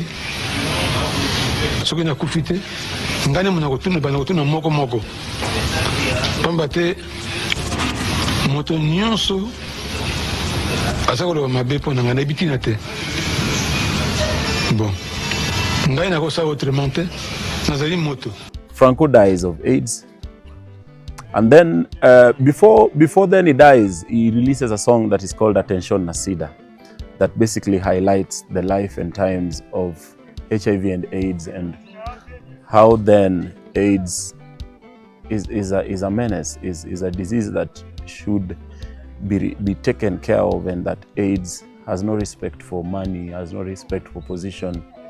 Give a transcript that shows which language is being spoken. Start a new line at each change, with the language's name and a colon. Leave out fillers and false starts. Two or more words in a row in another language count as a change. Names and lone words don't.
Lingala: Soki na kufite, ngane mona kotuna bana kotuna moko moko. Pamba te moto nyonso azakoloba mabe mpo na ngai nayebi tina te. Bon, ngai nakosala autrement te, nazali moto.
English: Franco dies of AIDS, and then before then he dies, he releases a song that is called Attention Nasida, that basically highlights the life and times of HIV and AIDS and how then AIDS is a menace, is a disease that should be taken care of, and that AIDS has no respect for money, has no respect for position.